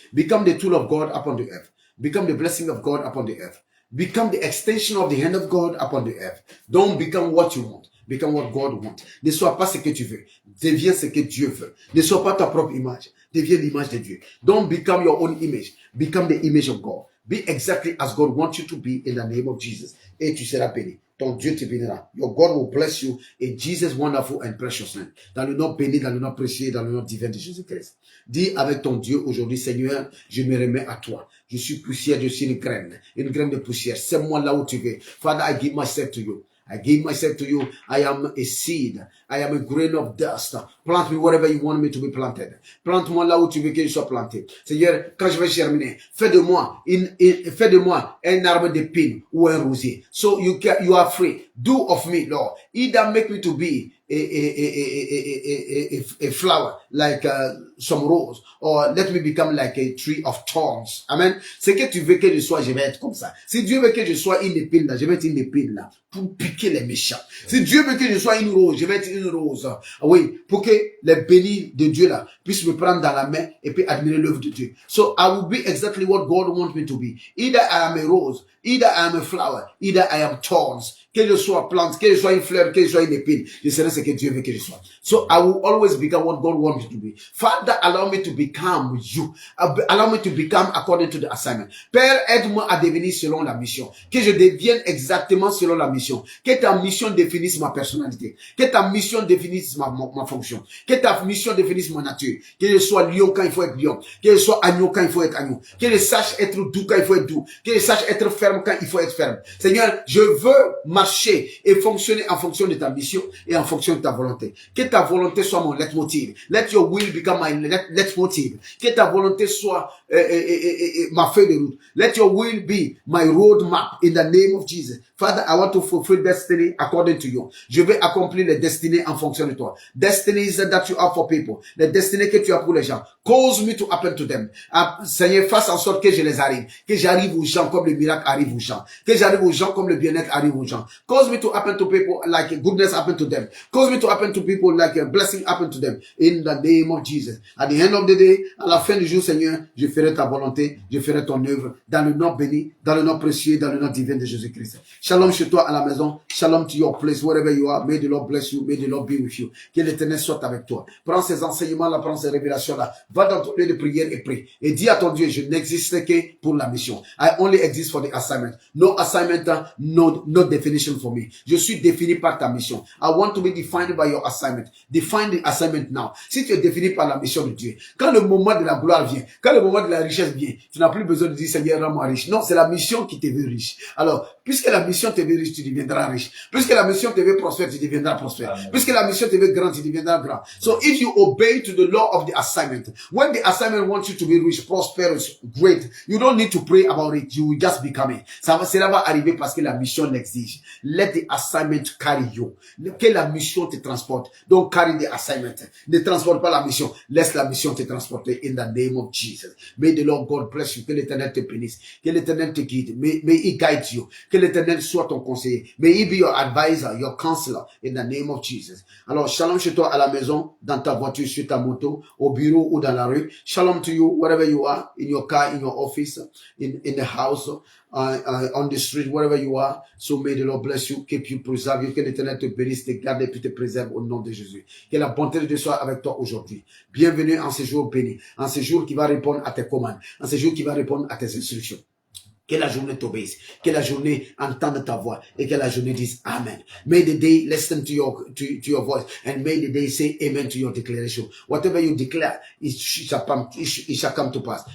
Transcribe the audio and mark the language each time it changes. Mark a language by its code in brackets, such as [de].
[en] Become the tool of God upon the earth. Become the blessing of God upon the earth. Become the extension of the hand of God upon the earth. Don't become what you want. Become what God wants. [fr] Ne sois pas ce que tu veux. Deviens ce que Dieu veut. Ne sois pas ta propre image. Deviens l'image de Dieu. [en] Don't become your own image. Become the image of God. Be exactly as God wants you to be in the name of Jesus. [fr] Et tu seras béni. Ton Dieu te bénira. [en] Your God will bless you in Jesus' wonderful and precious name. [fr] Dans le nom béni, dans le nom précieux, dans le nom divin de Jésus-Christ. Dis avec ton Dieu aujourd'hui, Seigneur, je me remets à toi. Je suis poussière, je suis une graine de poussière. C'est moi là où tu veux. [en] Father, I give myself to you. I give myself to you. I am a seed. I am a grain of dust. Plant me wherever you want me to be planted. [fr] Plante-moi là où tu veux que je sois planté. Seigneur, quand je vais germiner, fais de moi un arbre d'épines ou un rosier. [en] So you are free. Do of me, Lord. Either make me to be a flower like some rose, or let me become like a tree of thorns. Amen. [fr] C'est que tu veux que je sois, je vais être comme ça. Si Dieu veut que je sois une épine là, je vais être une épine là pour piquer les méchants. Si Dieu veut que je sois une rose, je vais être une rose. Oui, pour que les bénis de Dieu là puissent me prendre dans la main et puis admirer l'œuvre de Dieu. [en] So I will be exactly what God wants me to be. Either I am a rose, either I am a flower, either I am thorns. [fr] Que je sois plante, que je sois une fleur, que je sois une épine, je serai ce que Dieu veut que je sois. [en] So I will always become what God wants me to be. Father, allow me to become you. Allow me to become according to the assignment. [fr] Père, aide-moi à devenir selon la mission. Que je devienne exactement selon la mission. Que ta mission définisse ma personnalité. Que ta mission définisse ma fonction. Que ta mission définisse ma nature. Que je sois lion quand il faut être lion. Que je sois agneau quand il faut être agneau. Que je sache être doux quand il faut être doux. Que je sache être ferme quand il faut être ferme. Seigneur, je veux marcher et fonctionner en fonction de ta mission et en fonction de ta volonté. Que ta volonté soit mon leitmotiv. [en] Let your will become my leitmotiv. [fr] Que ta volonté soit ma feuille de route. [en] Let your will be my roadmap in the name of Jesus. Father, I want to fulfill destiny according to you. [fr] Je vais accomplir les destinées en fonction de toi. [en] Destinies that you have for people. [fr] Les destinées que tu as pour les gens. [en] Cause me to happen to them. [fr] Seigneur, fasse en sorte que je les arrive. Que j'arrive aux gens comme le miracle arrive aux gens. Que j'arrive aux gens comme le bien-être arrive aux gens. [en] Cause me to happen to people like goodness happen to them. Cause me to happen to people like a blessing happen to them. In the name of Jesus. At the end of the day, [fr] à la fin du jour, Seigneur, je ferai ta volonté, je ferai ton œuvre dans le nom béni, dans le nom précieux, dans le nom divin de Jésus-Christ. Shalom chez toi à la maison. [en] Shalom to your place, wherever you are. May the Lord bless you. May the Lord be with you. [fr] Que l'Éternel soit avec toi. Prends ces enseignements-là, prends ces révélations-là. Va dans ton lieu de prière et prie. Et dis à ton Dieu, je n'existe que pour la mission. [en] I only exist for the assignment. No assignment, no definition for me. [fr] Je suis défini par ta mission. [en] I want to be defined by your assignment. Define the assignment now. [fr] Si tu es défini par la mission de Dieu, quand le moment de la gloire vient, quand le moment de la richesse vient, tu n'as plus besoin de dire, Seigneur, rends-moi riche. Non, c'est la mission qui te veut riche. Alors, puisque la mission te veut riche, tu deviendras riche. Puisque la mission te veut prospère, tu deviendras prospère. Amen. Puisque la mission te veut grand, tu deviendras grand. [en] So if you obey to the law of the assignment, when the assignment wants you to be rich, prosperous, great, you don't need to pray about it. You will just become it. [fr] Cela va arriver parce que la mission l'exige. [en] Let the assignment carry you. [fr] Que la mission te transporte. [en] Don't carry the assignment. [fr] Ne transporte pas la mission. Laisse la mission te transporter [en] in the name of Jesus. May the Lord God bless you. [fr] Que l'Éternel te bénisse. Que l'Éternel te guide. [en] May He guide you. [fr] Que l'Éternel soit ton conseiller. [en] May He be your advisor, your counselor in the name of Jesus. [fr] Alors, shalom chez toi à la maison, dans ta voiture, sur ta moto, au bureau ou dans la rue. [en] Shalom to you wherever you are, in your car, in your office, in the house, on the street, wherever you are. So may the Lord bless you, keep you, preserve you. [fr] Que l'Éternel te bénisse, te garde et puis te préserve au nom de Jésus. Que la bonté de Dieu soit avec toi aujourd'hui. Bienvenue en ce jour béni, en ce jour qui va répondre à tes commandes, en ce jour qui va répondre à tes instructions. Que la journée t'obéisse. Que la journée entende ta voix. Et que la journée dise Amen. [en] May the day listen to your voice. And may the day say Amen to your declaration. Whatever you declare, it shall come to pass.